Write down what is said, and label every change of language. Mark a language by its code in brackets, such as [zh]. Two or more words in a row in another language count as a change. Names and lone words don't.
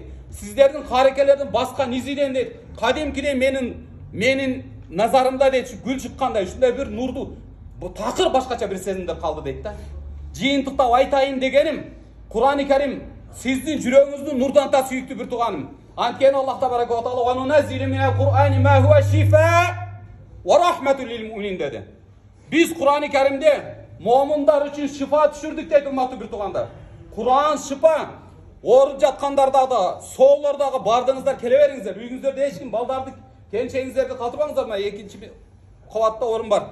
[ky] Сиздердин карекелердин баскан изиден дейт, кадимкидей менин назарымда дейт, гүл чыккандай ушундай бир нурдуу, такыр башкача бир сезимдер калды дейт да. Жыйынтыктап айтайын дегеним, Кур'ан-ы Карим сиздин жүрөгүңүздү нурданта, сүйүктүү бир тууганым. [ar] Анткени Аллах تبارك وتعالى "وننزل من القرآن ما هو شفاء ورحمة للمؤمنين" деди. [ky] Биз Кур'ан-ы Каримде момундар үчүн шифа түшүрдүк дейт, урматтуу бир туугандар. Кур'ан шифа. Ооруп жаткандарда да, соолордогу бардыңыздар, келе бериңиздер. Үйүңүздөрдө эч ким балдарды, келинчегиңиздерди калтырбаңыздар. Мына экинчи кабатта орун бар.